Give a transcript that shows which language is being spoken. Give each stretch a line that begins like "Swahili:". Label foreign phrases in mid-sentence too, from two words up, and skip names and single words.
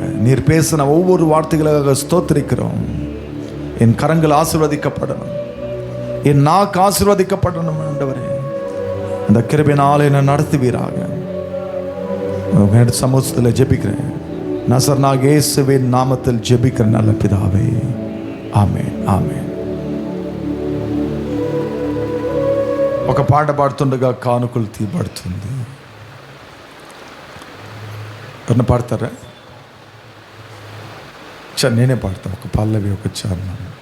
Tamil: நீர் பேசின ஒவ்வொரு வார்த்தைகளாக ஸ்தோத்திரிக்கிறோம். என் கரங்கள் ஆசீர்வதிக்கப்படணும், என் நாக்கு ஆசீர்வதிக்கப்படணும் ஆண்டவரே. அந்த கிருபையினால் என்னை நடத்துவீராக. சமூகத்தில் ஜெபிக்கிறேன், நசரனாகிய இயேசுவின் நாமத்தில் ஜெபிக்கிறேன் நல்ல பிதாவே,
Telugu: ఆమేన్, ఆమేన్. ఒక పాట పాడుతుండగా కానుకలు తీయబడుతుంది. ఎవరిని పాడతారా? నేనే పాడతాను. ఒక పల్లవి, ఒక చరణం.